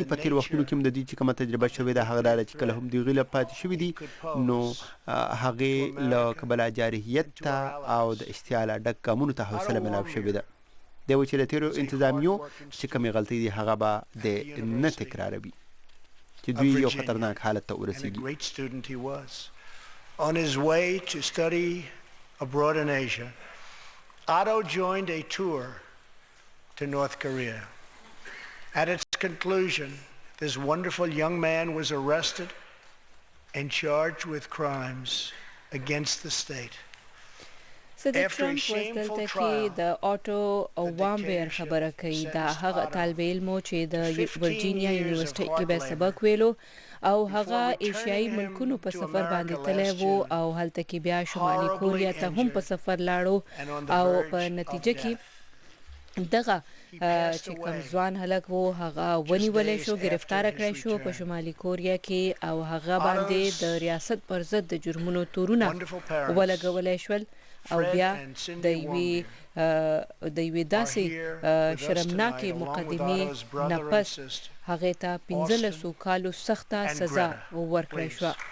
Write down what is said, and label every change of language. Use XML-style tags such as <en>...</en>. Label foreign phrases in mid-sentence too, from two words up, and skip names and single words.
<ps>په تېرو وختونو کې هم د دوی چې کومه تجربه شوې ده هغه دا ده چې کله هم دوی غیله پاتې شوي دي نو هغې له کبله جارحیت ته او د اشتعاله ډک ګامونو ته حوصله میلاو شوې ده. دی وایي چې د تېرو انتظامیو چې کومې غلطۍ دي هغه به د نه تکراروي.</ps> <en>A great student he was. On his way to study abroad in Asia, Otto joined a tour to North Korea. At its conclusion, this wonderful young man was arrested and charged with crimes against the state.</en> <ps>صدر ټرمپ دلته کې د آټو وامبیر خبره کوي دا هغه طالب علم چې د ورجینیا یونیورسيټي کې به سبق ویلو او هغه ایشیایي ملکونو په سفر باندې تللی وو او هلته کې بیا شمالي کوریا ته هم په سفر لاړو او په نتیجه کې دغه چې کوم ځوان هلک وو هغه ونیولې شو گرفتار کړی شو په شمالي کوریا کې او هغه باندې د ریاست پر ضد د جرمونو تورونه ولګولې شول او بیا د یوې داسې شرمناکې مقدمې نه پس هغې ته 15 کالو سخته سزا ورکړی شوه.</ps>